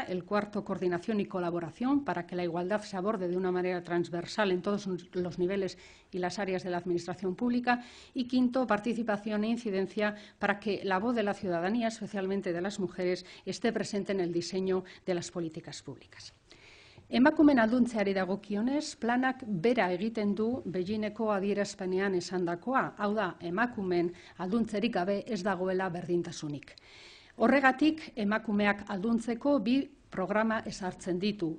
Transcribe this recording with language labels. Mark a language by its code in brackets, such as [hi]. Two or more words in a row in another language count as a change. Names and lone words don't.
[es] El cuarto, coordinación y colaboración para que la igualdad se aborde de una manera transversal en todos los niveles y las áreas de la administración pública. Y quinto, participación e incidencia para que la voz de la ciudadanía, especialmente de las mujeres, esté presente en el diseño de las políticas públicas. [eu] Emakumeen alduntzeari dagokionez, planak bera egiten du Beijingeko adierazpenean esandakoa, hau da, emakumeen alduntzerik gabe ez dagoela berdintasunik. Horregatik, emakumeak alduntzeko bi programa ezartzen ditu.